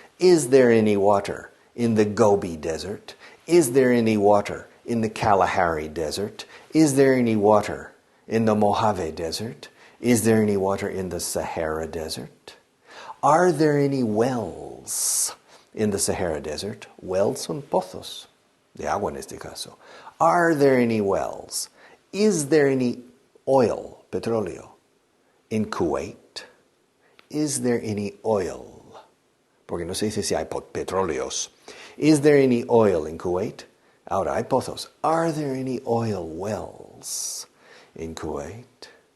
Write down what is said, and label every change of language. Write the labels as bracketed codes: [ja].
[en] Is there any water in the Gobi Desert? Is there any water in the Kalahari Desert? Is there any water in the Mojave Desert? Is there any water in the Sahara Desert? Are there any wells in the Sahara Desert? [es] Wells son pozos de agua en este caso. [en] Are there any wells? Is there any oil, petróleo, in Kuwait? Is there any oil? [es] Porque no se dice si hay petróleos. [en] Is there any oil in Kuwait? [es] Ahora, hay pozos. [en] Are there any oil wells in Kuwait?